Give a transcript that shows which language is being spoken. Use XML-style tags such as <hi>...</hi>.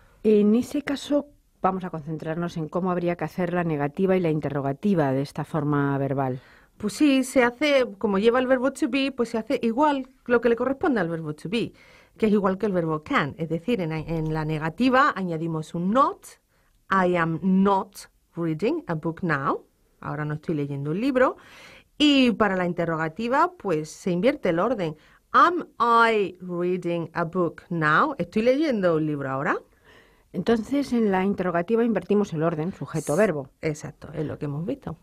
<es>En ese caso, vamos a concentrarnos en cómo habría que hacer la negativa y la interrogativa de esta forma verbal. Pues sí, se hace, como lleva el verbo to be, pues se hace igual lo que le corresponde al verbo to be, que es igual que el verbo can. Es decir, en la negativa añadimos un not.</es> <en>I am not reading a book now.</en> <es>Ahora no estoy leyendo un libro. Y para la interrogativa, pues se invierte el orden.</es> <en>Am I reading a book now?</en> <es>¿Estoy leyendo un libro ahora? Entonces, en la interrogativa invertimos el orden, sujeto-verbo. Exacto, es lo que hemos visto.</es>